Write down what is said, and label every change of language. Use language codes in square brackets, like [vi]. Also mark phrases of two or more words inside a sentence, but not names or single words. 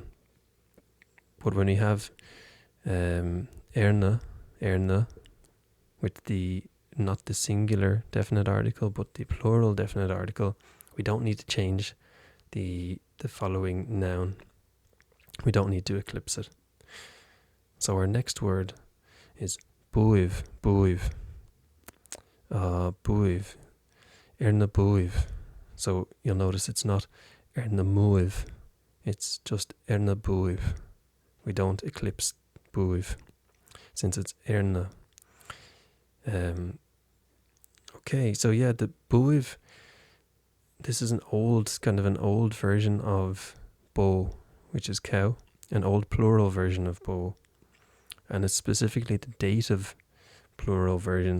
[en] But when we have erna with not the singular definite article but the plural definite article, we don't need to change the following noun. We don't need to eclipse it. So our next word is dhaoibh. [ga] na buaibh. [en] So you'll notice it's not [ga] na muid, [en] it's just [ga] na buaibh. [en] We don't eclipse buaibh since it's na. Okay, so yeah, the buaibh, this is an old version of bow, which is cow, an old plural version of bow, and it's specifically the dative plural version.